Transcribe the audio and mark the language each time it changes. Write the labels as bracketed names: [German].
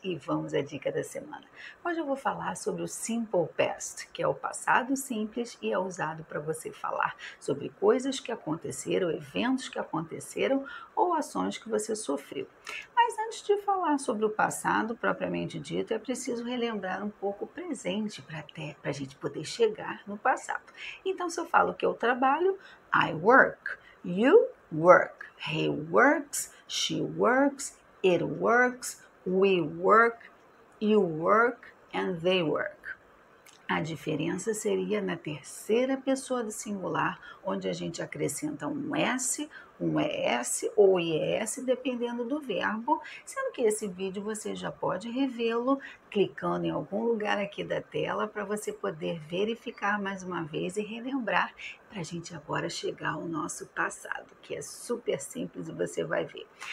[Portuguese] E vamos à dica da semana. Hoje eu vou falar sobre o Simple Past, que é o passado simples e é usado para você falar sobre coisas que aconteceram, eventos que aconteceram ou ações que você sofreu. Mas antes de falar sobre o passado propriamente dito, é preciso relembrar um pouco o presente para a gente poder chegar no passado. Então, se eu falo que eu trabalho, [English] I work, you work, he works, she works, it works, we work, you work, and they work. [Portuguese] A diferença seria na terceira pessoa do singular, onde a gente acrescenta um S, um ES ou IES, dependendo do verbo, sendo que esse vídeo você já pode revê-lo clicando em algum lugar aqui da tela para você poder verificar mais uma vez e relembrar para a gente agora chegar ao nosso passado, que é super simples e você vai ver.